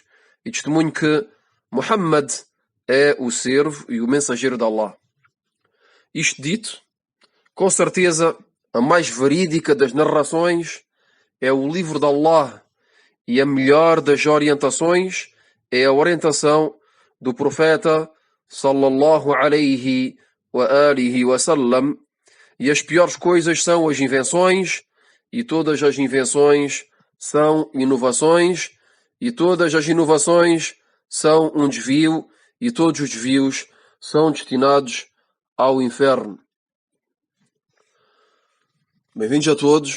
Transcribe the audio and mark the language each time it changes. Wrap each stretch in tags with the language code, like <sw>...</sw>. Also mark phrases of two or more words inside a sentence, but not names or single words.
<pt>E testemunho que Muhammad é o servo e o mensageiro de Allah. Isto dito, com certeza, a mais verídica das narrações é o livro de Allah e a melhor das orientações é a orientação do profeta</pt> <ar>صلى الله عليه وآله وسلم,</ar> <pt>e as piores coisas são as invenções e todas as invenções são inovações e todas as inovações são um desvio e todos os desvios são destinados ao inferno. Bem-vindos a todos.</pt>